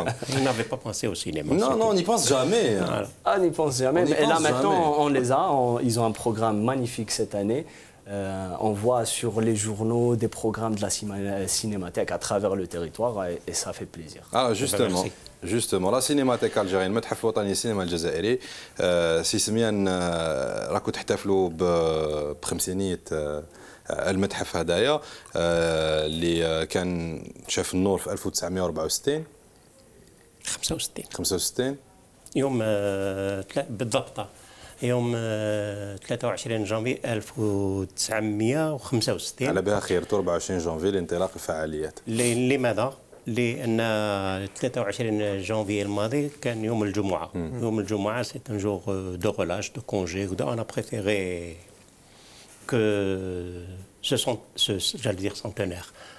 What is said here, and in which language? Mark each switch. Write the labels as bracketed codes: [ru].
[fr] Vous n'avez pas pensé au cinéma? Non, on n'y pense jamais. Ah, on n'y pense jamais. Et là maintenant, on les a. Ils ont un programme magnifique cette année. On voit sur les journaux des programmes de la cinémathèque à travers le territoire et ça fait plaisir. Alors justement la cinémathèque algérienne [ar] المتحف الوطني للسينما الجزائري سي سميان راكم تحتفلوا بخمسينية المتحف هدايا اللي كان شاف النور في 1964 65 يوم بالضبط يوم 23 جانفي 1965 على بها خير 24 جانفي لانطلاق الفعاليات. لماذا؟ لأن 23 جانفي الماضي كان يوم الجمعة. يوم الجمعة [fr] سي ان جور دو ريلاش دو كونجي. On a préféré que j'allais dire centenaire.